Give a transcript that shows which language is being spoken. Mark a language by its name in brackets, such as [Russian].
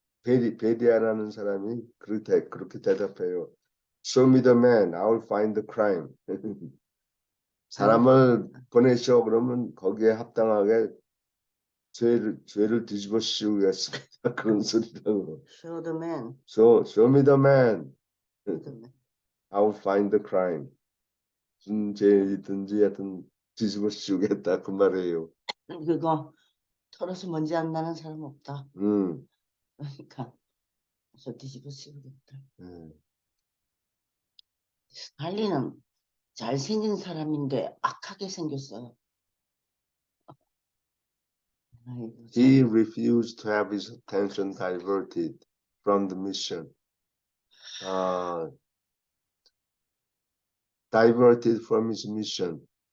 [Korean] 베디아라는 사람이 그렇게 대답해요. [English] Show me the man, I will find the crime. [Korean] 사람을 보내시오 그러면 거기에 합당하게 죄를 뒤집어 씌우겠습니다. 그런 소리라고. [English] Show the man. Show me the man, I will find the crime. [Korean] 무슨 죄든지 하여튼 뒤집어 씌우겠다 그 말이에요. 그거 털어서 먼지 안 나는 사람 없다. 그러니까 그래서 뒤집어 씌우겠다. 스탈린은 잘생긴 사람인데 악하게 생겼어요. [English] He refused to have his attention diverted from the mission. diverted from his mission.